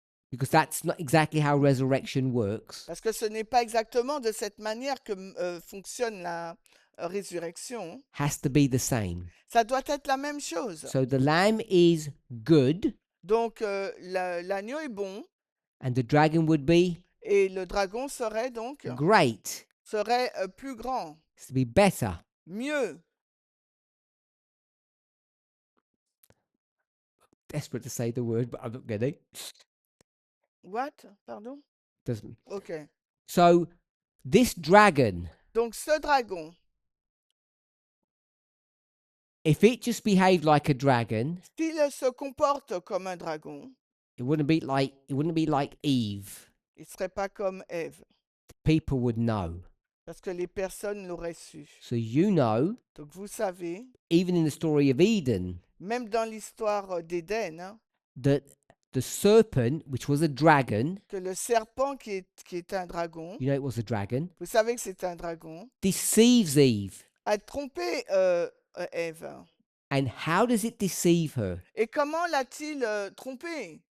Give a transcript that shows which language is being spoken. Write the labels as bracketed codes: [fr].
[en] because that's not exactly how resurrection works, [fr] parce que ce n'est pas exactement de cette manière que fonctionne la résurrection, [en] has to be the same. [fr] ça doit être la même chose. [en] So the lamb is good, [fr] Donc l'agneau est bon [en] and the dragon would be [fr] et le dragon serait donc [en] great. [fr] serait plus grand, [en] It's to be better. [fr] mieux. [en] Desperate to say the word, but I'm not getting. What? Pardon? Doesn't. Ok. So this dragon, [fr] Donc ce dragon, [en] if it just behaved like a dragon, [fr] s'il se comporte comme un dragon, [en] it wouldn't be like Eve. [fr] il ne serait pas comme Ève, [en] People would know. [fr] parce que les personnes l'auraient su. [en] So you know, [fr] Donc vous savez, [en] even in the story of Eden, [fr] même dans l'histoire d'Éden, hein, [en] that the serpent, which was a dragon, [fr] que le serpent qui est un dragon, [en] you know it was a dragon, [fr] vous savez que c'est un dragon, [en] deceives Eve. [fr] a trompé Ève. [en] And how does it deceive her? [fr] Et comment l'a-t-il trompé?